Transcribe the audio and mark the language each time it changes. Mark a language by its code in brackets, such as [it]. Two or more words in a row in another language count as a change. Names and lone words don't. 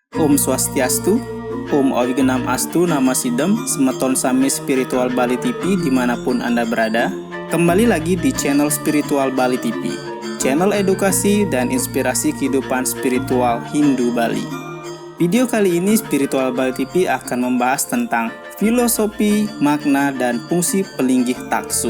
[sa] Om Swastiastu, Om Awigenam Astu, Nama Sidem, [ban] Semeton Sami [id] Spiritual Bali TV dimanapun Anda berada. Kembali lagi di channel Spiritual Bali TV, channel edukasi dan inspirasi kehidupan spiritual Hindu Bali. Video kali ini Spiritual Bali TV akan membahas tentang filosofi, makna, dan fungsi pelinggih taksu.